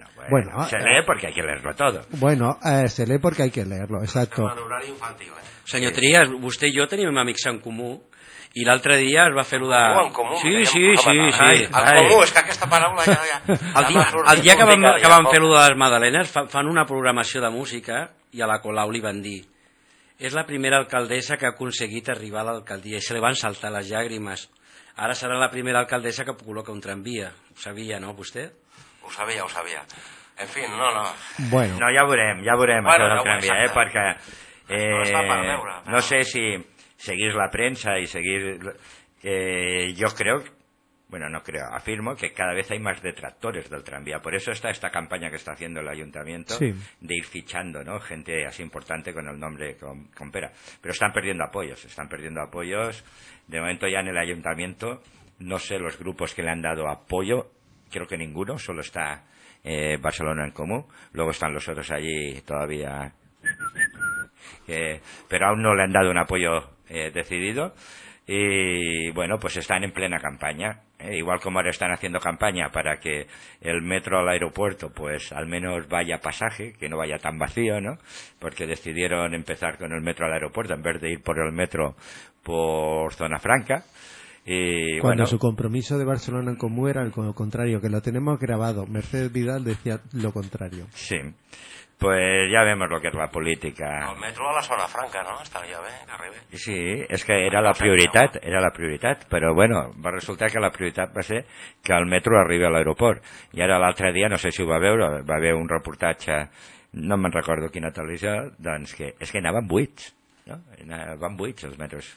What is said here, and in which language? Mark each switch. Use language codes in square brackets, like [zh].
[es] Bueno, se lee porque hay que leerlo todo. Bueno, se lee porque hay que leerlo, exacto. [ca] Senyor Trias, vostè i jo tenim un amic en comú i l'altre dia es va fer lo de... En comú? Sí, sí, sí, sí. En comú, és que aquesta paraula ja... El dia que vam fer lo de les Madalenes fan una programació de música i a la Colau li van dir: és la primera alcaldessa que ha aconseguit arribar a l'alcaldia, i se li van saltar les llàgrimes. Ara serà la primera alcaldessa que col·loca un tramvia. Ho sabia, no, vostè? Ho sabia. En fi, no. Bueno. No, ja veurem bueno, això del tramvia, perquè... No, no sé si seguís la premsa i seguís... jo crec, [es] bueno, no creo, afirmo que cada vez hay más detractores del tranvía. Por eso está esta campaña que está haciendo el ayuntamiento, sí, de ir fichando, ¿no?, gente así importante con el nombre con pera. Pero están perdiendo apoyos. De momento ya en el ayuntamiento, no sé los grupos que le han dado apoyo, creo que ninguno, solo está Barcelona en Comú. Luego están los otros allí todavía, pero aún no le han dado un apoyo decidido. Y bueno, pues están en plena campaña, igual como ahora están haciendo campaña para que el metro al aeropuerto pues al menos vaya pasaje, que no vaya tan vacío, ¿no? Porque decidieron empezar con el metro al aeropuerto en vez de ir por el metro por Zona Franca. Y cuando bueno, su compromiso de Barcelona en Comú era lo contrario, que lo tenemos grabado, Mercedes Vidal decía lo contrario. Sí, pues ya vemos lo que es la política. El metro a la Zona Franca, ¿no? Estaría bien, que arribe. [ca] Sí, es que era la prioritat, era la prioritat, però bueno, va resultar que la prioritat va ser que el metro arribi a l'aeroport. I ara l'altre dia, no sé si ho va veure, va haver un reportatge, no me'n recordo quina televisió, doncs que és que anaven buits, no? Van buits els metros.